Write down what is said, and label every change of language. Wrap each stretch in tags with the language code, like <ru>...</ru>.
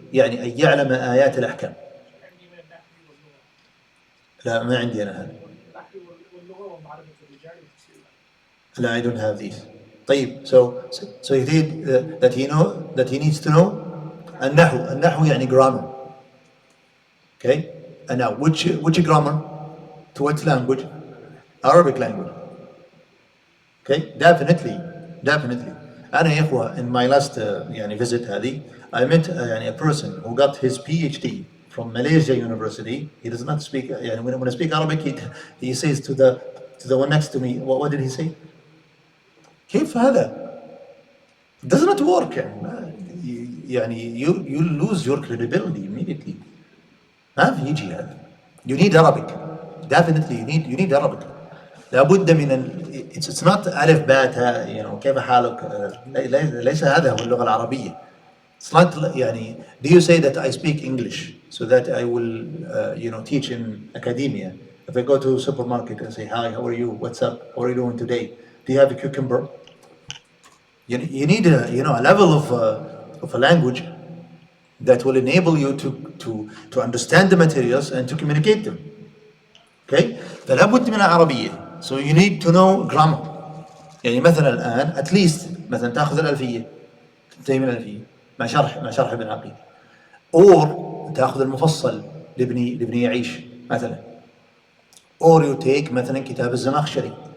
<ar>يعني أن يعلم آيات الأحكام. عندي من النحو واللغة. لا, ما عندي أنا هذا. النحو واللغة ومعرفة الرجال والتفسير.</ar> <en>لا, I don't have these. طيب, so he did that he needs to know النحو يعني grammar. Okay, and now which grammar? To what language? Arabic language. Okay, definitely. أنا يا إخوة, in my last visit هذه, I met a person who got his PhD from Malaysia University. He does not speak, when I speak Arabic, he says to the one next to me, what did he say? كيف هذا? It does not work. You lose your credibility immediately.</en> <ar>ما في يجي هذا. You need Arabic.</ar> <en>Definitely you need Arabic.</en> <ar>لابد من it's not ألف باء تاء, كيف حالك? ليس هذا هو اللغة العربية.</ar> <en>It's not do you say that I speak English so that I will teach in academia? If I go to a supermarket and say, hi, how are you? What's up? How are you doing today? Do you have a cucumber? You need a level of a language that will enable you to understand the materials and to communicate them.</en> <ar>Okay? فلا بد من العربية.</ar> <en>So you need to know grammar.</en> <ar>مثلا الآن at least مثلا تأخذ الألفية, تنتهي من الألفية مع شرح ابن عقيل, or تأخذ المفصل لابن يعيش مثلا, or you take مثلا كتاب الزمخشري.</ar>